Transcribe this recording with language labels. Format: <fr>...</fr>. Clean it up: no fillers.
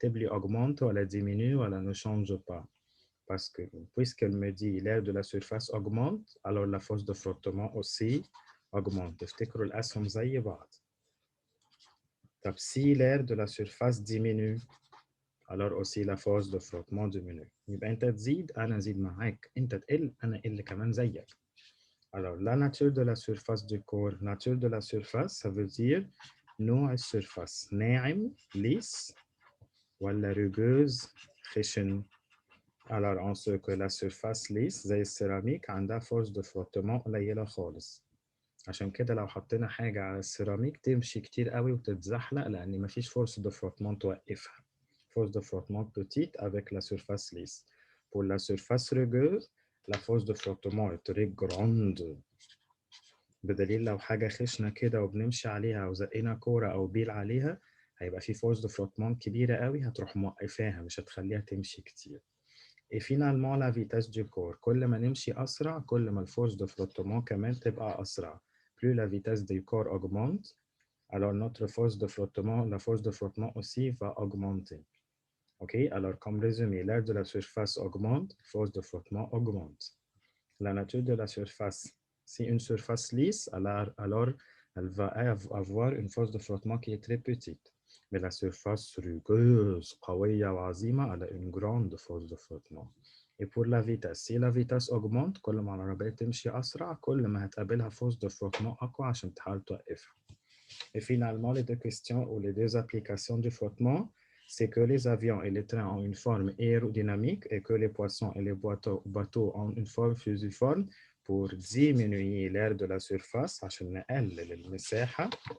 <fr>Augmente ou elle diminue ou elle ne change pas? Parce que puisqu'elle me dit l'air de la surface augmente, alors la force de frottement aussi augmente.</fr> <ar>تفتكروا الأسهم زي بعض.</ar> <fr>طب si l'air de la surface diminue, alors aussi la force de frottement diminue.</fr> <ar>يبقى أنت تزيد أنا أزيد معاك، أنت تقل أنا أقل كمان زيك.</ar> <fr>Alors, la nature de la surface du corps. Nature de la surface, ça veut dire</fr> <ar>نوع السرفاس ناعم</ar> <fr>lisse ولا rugueuse خشن. Alors, on sait que la surface lisse</fr> <ar>زي السيراميك عندها</ar> <fr>force de frottement</fr> <ar>قليلة خالص. عشان كده لو حطينا حاجة على السيراميك تمشي كتير قوي وتتزحلق لأن مفيش force de frottement توقفها.</ar> <fr>Force de frottement petite avec la surface lisse. Pour la surface rugueuse, la force de frottement est très grande.</fr> <ar>بدليل لو حاجة خشنة كده وبنمشي عليها وزقنا كورة أو بيل عليها هيبقى في فورس دو فروتمون كبيرة قوي هتروح موقفاها مش هتخليها تمشي كتير.</ar> <fr>Et finalement la vitesse du corps.</fr> <ar>كل ما نمشي أسرع كل ما الفورس دو فروتمون كمان تبقى أسرع.</ar> <fr>Plus la vitesse du corps augmente, alors notre force de frottement, la force de frottement aussi va augmenter. Ok, alors comme résumé, l'air de la surface augmente, force de frottement augmente. La nature de la surface. Si une surface lisse, alors elle va avoir une force de frottement qui est très petite. Mais la surface rugueuse,</fr> <ar>قوية وعظيمة,</ar> <fr>elle a une grande force de frottement. Et pour la vitesse, si la vitesse augmente,</fr> <ar>كل ما العربية تمشي أسرع, كل ما هتقابلها force de frottement أقوى عشان تحاول توقفها.</ar> <fr>Et finalement, les deux questions ou les deux applications du frottement, c'est que les avions et les trains ont une forme aérodynamique et que les poissons et les bateaux ont une forme fusiforme pour diminuer l'air de la surface</fr> <ar>عشان نقلل المساحة.</ar>